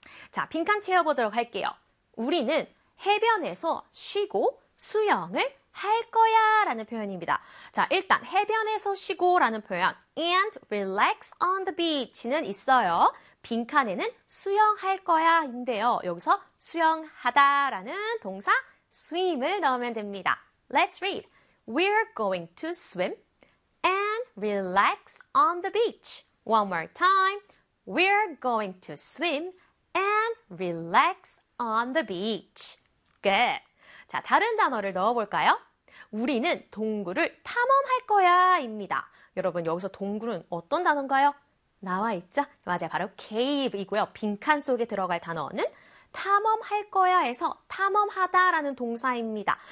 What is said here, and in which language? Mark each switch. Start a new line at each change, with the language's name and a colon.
Korean: 자, 빈칸 채워보도록 할게요. 우리는 해변에서 쉬고 수영을 할 거야 라는 표현입니다. 자, 일단 해변에서 쉬고 라는 표현
English: and relax on the beach
Korean: 는 있어요. 빈칸에는 수영할 거야 인데요. 여기서 수영하다 라는 동사 swim을 넣으면 됩니다.
English: Let's read. We're going to swim and relax on the beach. One more time. We're going to swim and relax on the beach. Good.
Korean: 자, 다른 단어를 넣어볼까요? 우리는 동굴을 탐험할 거야입니다. 여러분, 여기서 동굴은 어떤 단어인가요? 나와 있죠? 맞아요. 바로 cave이고요. 빈칸 속에 들어갈 단어는 탐험할 거야에서 탐험하다라는 동사입니다.